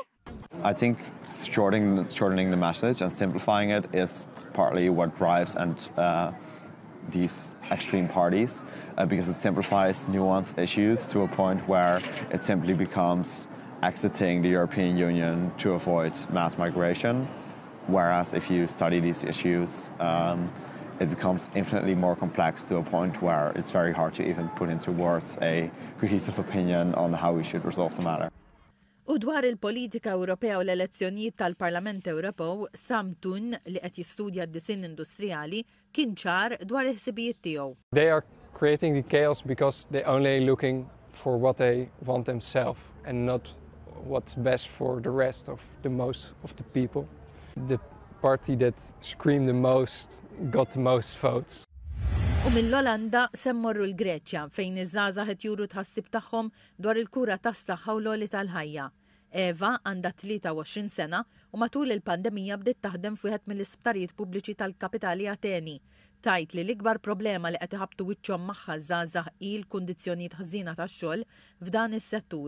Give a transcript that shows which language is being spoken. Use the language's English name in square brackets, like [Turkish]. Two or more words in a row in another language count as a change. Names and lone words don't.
[English] I think shortening the message and simplifying it is partly what drives these extreme parties because it simplifies nuanced issues to a point where it simply becomes exiting the European Union to avoid mass migration. Whereas if you study these issues, it becomes infinitely more complex to a point where it's very hard to even put into words a cohesive opinion on how we should resolve the matter. [Maltese] U dwar il-politika Ewropea u l-elezzjonijiet tal-Parlament Ewropew, Sam Thun li qed jistudja d-disin industrijali kien ċar dwar il-ħsibijiet tiegħu. [English] They are creating the chaos because they're only looking for what they want themselves and not what's best for the rest of the people. The party that screamed the most got the most votes. [Maltese] U mill-Olanda semmorru l-Greċja fejn iż-żgħażagħ qed juru tħassib tagħhom dwar il-kura tas-saħħa u l-għoli tal-ħajja. Eva għandha 23 sena u matul il-pandemija bdiet taħdem f'wieħed mill-isptarijiet pubbliċi tal-kapitali Ateni. Tajt li l-ikbar problema li qed iħabbtu wiċċhom magħha żgħażagħ hi l-kundizzjonijiet ħażina tax-xogħol f'dan is-settur.